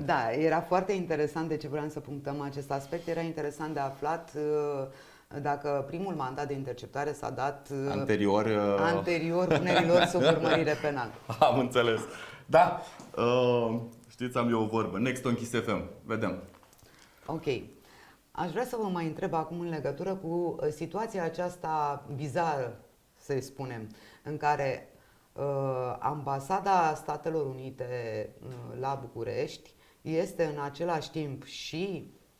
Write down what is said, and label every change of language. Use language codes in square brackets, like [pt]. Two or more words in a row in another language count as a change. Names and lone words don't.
[ro] Da, era foarte interesant de ce vreau să punctăm acest aspect. Era interesant de aflat dacă primul mandat de interceptare s-a dat anterior punerilor sub urmărire penală. Am înțeles. Da, știți, am eu o vorbă. [en] Next on Kiss FM. Vedem. [ro] Ok. Aș vrea să vă mai întreb acum în legătură cu situația aceasta bizară, să-i spunem, în care Ambasada Statelor Unite la București este în același timp și,